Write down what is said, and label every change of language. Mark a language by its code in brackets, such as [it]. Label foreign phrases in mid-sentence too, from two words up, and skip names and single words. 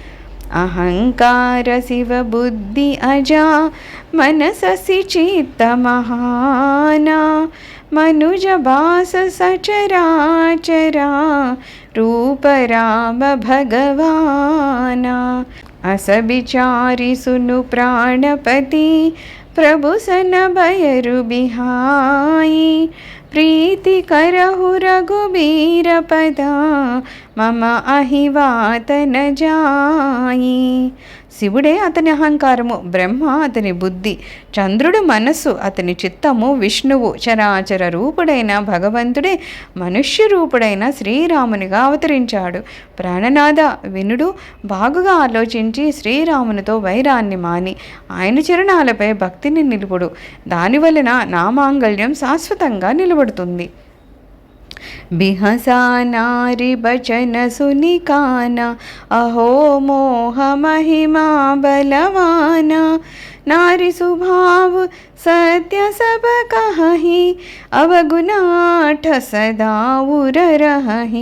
[awa] अहंकार शिव बुद्धि अजा, मनससि चित्त महाना, मनुज बास सचराचरा, रूप राम भगवाना. असबिचारी सुनु प्राणपति, प्रभु सन भयरु बिहाई, प्रीति करहु रघुबीर पदा, मम अहिवात न जाई. [te] శివుడే అతని అహంకారము, బ్రహ్మ అతని బుద్ధి, చంద్రుడు మనస్సు, అతని చిత్తము, విష్ణువు చరాచర రూపుడైన భగవంతుడే మనుష్య రూపుడైన శ్రీరామునిగా అవతరించాడు. ప్రాణనాథ వినుడు, బాగుగా ఆలోచించి శ్రీరామునితో వైరాన్ని మాని ఆయన చరణాలపై భక్తిని నిలుపుడు. దానివలన నా మాంగళ్యం శాశ్వతంగా నిలబడుతుంది. [awa] बिहसा नारी बचन सुनि काना, अहो मोह महिमा बलवाना। नारी स्वभाव सत्य सब कहहि, अवगुणाठ सदा उर रहहि।